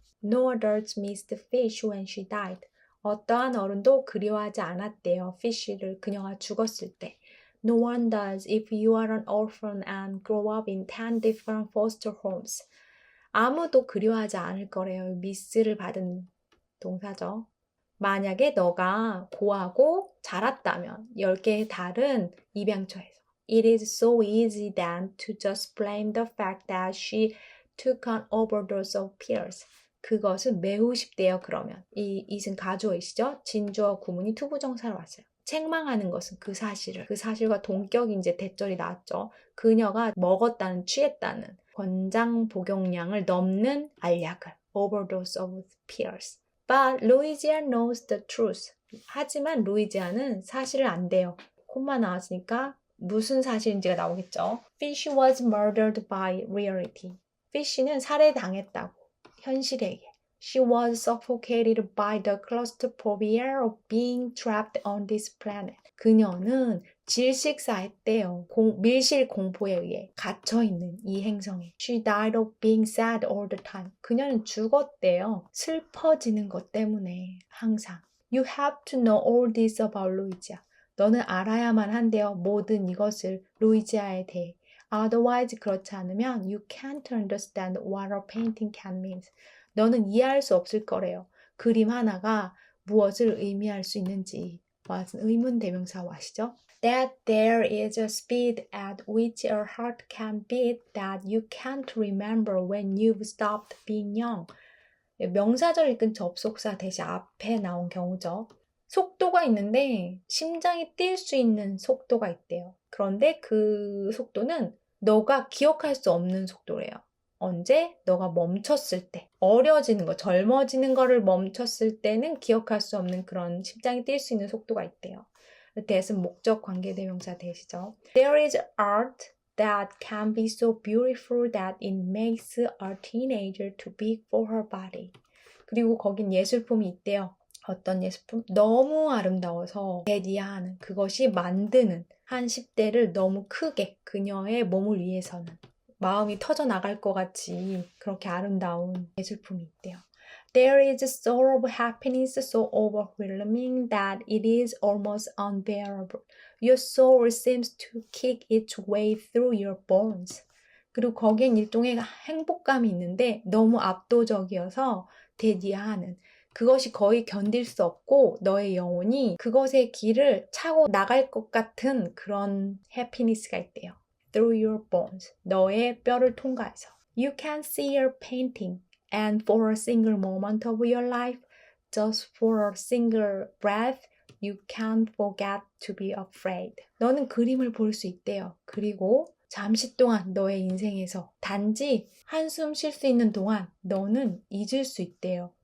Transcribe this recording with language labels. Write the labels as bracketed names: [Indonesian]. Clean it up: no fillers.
[English] No adults missed Fish when she died. [Korean] 어떠한 어른도 그리워하지 않았대요. 피쉬를 그녀가 죽었을 때. [English] No one does if you are an orphan and grow up in 10 different foster homes. [Korean] 아무도 그리워하지 않을 거래요. 미스를 받은 동사죠. 만약에 너가 고하고 자랐다면 10개의 다른 입양처에서. [English] It is so easy then to just blame the fact that she took an overdose of pills. [Korean] 그것은 매우 쉽대요. 그러면 이 it은 가주어이시죠? 진주어 구문이 투부정사로 왔어요. 책망하는 것은 그 사실을. 그 사실과 동격이 이제 대절이 나왔죠. 그녀가 먹었다는, 취했다는 권장 복용량을 넘는 알약을. [English] Overdose of pills. But Louisa knows the truth. [Korean] 하지만 루이지아는 사실을 안대요. 콤마 나왔으니까 무슨 사실인지가 나오겠죠. [English] Fish was murdered by reality. [Korean] Fish는 살해당했다고. 현실에 의해. [English] She was suffocated by the claustrophobia of being trapped on this planet. [Korean] 그녀는 질식사했대요. 밀실 공포에 의해 갇혀있는 이 행성에. [English] She died of being sad all the time. [Korean] 그녀는 죽었대요. 슬퍼지는 것 때문에 항상. [English] You have to know all this about Louisa. [Korean] 너는 알아야만 한대요. 모든 이것을 루이지아에 대해. [English] Otherwise [Korean] 그렇지 않으면 [English] you can't understand what a painting can mean. [Korean] 너는 이해할 수 없을 거래요. 그림 하나가 무엇을 의미할 수 있는지. 의문 대명사 아시죠? [English] That there is a speed at which your heart can beat that you can't remember when you've stopped being young. [Korean] 명사절 읽은 접속사 대신 앞에 나온 경우죠. 속도가 있는데 심장이 뛸 수 있는 속도가 있대요. 그런데 그 속도는 너가 기억할 수 없는 속도래요. 언제? 너가 멈췄을 때. 어려지는 거, 젊어지는 거를 멈췄을 때는 기억할 수 없는 그런 심장이 뛸 수 있는 속도가 있대요. that은 목적 관계대명사 대시죠. [English] There is art that can be so beautiful that it makes a teenager too big for her body. [Korean] 그리고 거긴 예술품이 있대요. 어떤 예술품? 너무 아름다워서 대디하는 그것이 만드는 한 10대를 너무 크게 그녀의 몸을 위해서는 마음이 터져나갈 것 같이 그렇게 아름다운 예술품이 있대요. [English] There is a sort of happiness so overwhelming that it is almost unbearable. Your soul seems to kick its way through your bones. [Korean] 그리고 거기엔 일종의 행복감이 있는데 너무 압도적이어서 대디하는 그것이 거의 견딜 수 없고 너의 영혼이 그것의 길을 차고 나갈 것 같은 그런 해피니스가 있대요. [English] Through your bones. [Korean] 너의 뼈를 통과해서. [English] You can see your painting and for a single moment of your life, just for a single breath, you can't forget to be afraid. [Korean] 너는 그림을 볼 수 있대요. 그리고 잠시 동안 너의 인생에서 단지 한숨 쉴 수 있는 동안 너는 잊을 수 있대요.